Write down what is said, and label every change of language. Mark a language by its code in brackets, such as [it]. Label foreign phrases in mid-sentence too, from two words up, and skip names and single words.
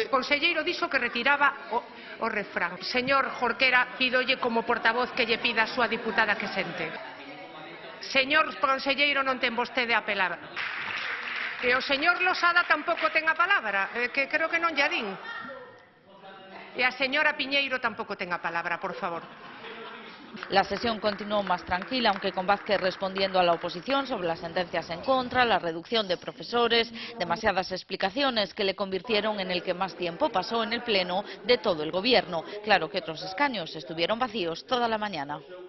[gl] O conselleiro dixo que retiraba o refrán. Señor Jorquera, pídolle como portavoz que lle pida a súa diputada que sente. Señor conselleiro, non ten vostede a palabra. E o señor Losada tampouco ten a palabra, que creo que non lla din. E a señora Piñeiro tampouco ten a palabra, por favor. [es] La sesión continuó más tranquila, aunque con Vázquez respondiendo a la oposición sobre las sentencias en contra, la reducción de profesores, demasiadas explicaciones que le convirtieron en el que más tiempo pasó en el pleno de todo el gobierno. Claro que otros escaños estuvieron vacíos toda la mañana.